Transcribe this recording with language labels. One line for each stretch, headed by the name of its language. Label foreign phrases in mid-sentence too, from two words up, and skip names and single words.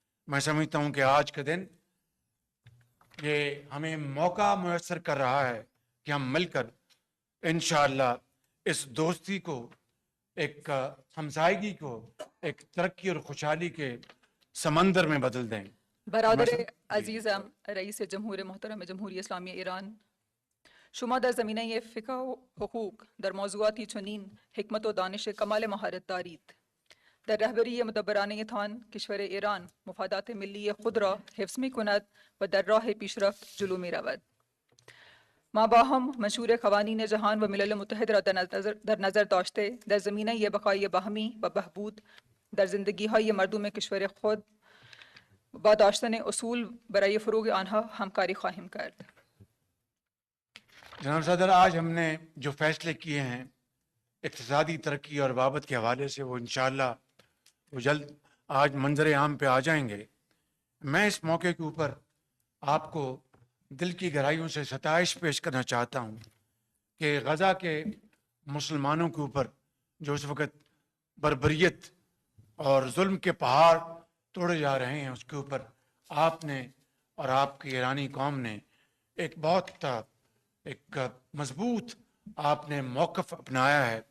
Urdu: میں سمجھتا ہوں کہ آج کا دن یہ ہمیں موقع میسر کر رہا ہے کہ ہم مل کر انشاءاللہ اس دوستی کو، ایک ہمسائیگی کو ایک ترقی اور خوشحالی کے سمندر میں بدل دیں.
Persian: برادر
Urdu: جی.
Persian: عزیزم رئیس جمهور محترم جمهوری اسلامی ایران، شما در زمینه فقه و حقوق در موضوعاتی چنین حکمت و دانش کمال مهارت دارید. در رهبری مدبرانه تان کشور ایران مفادات ملی خود را حفظ می کند و در راه پیشرفت جلو می رود. ما با هم منشور قوانین جهان و ملل متحد را در نظر داشته در زمینه بقای باهمی و بهبود در زندگی های مردم کشور خود با داشتن اصول برای فروغ آنها همکاری خواهیم کرد.
Urdu: جناب صدر، آج ہم نے جو فیصلے کیے ہیں اقتصادی ترقی اور بابت کے حوالے سے، وہ انشاءاللہ وہ جلد آج منظر عام پہ آ جائیں گے. میں اس موقع کے اوپر آپ کو دل کی گہرائیوں سے ستائش پیش کرنا چاہتا ہوں کہ غزہ کے مسلمانوں کے اوپر جو اس وقت بربریت اور ظلم کے پہاڑ توڑے جا رہے ہیں، اس کے اوپر آپ نے اور آپ کی ایرانی قوم نے ایک بہت ایک مضبوط آپ نے موقف اپنایا ہے.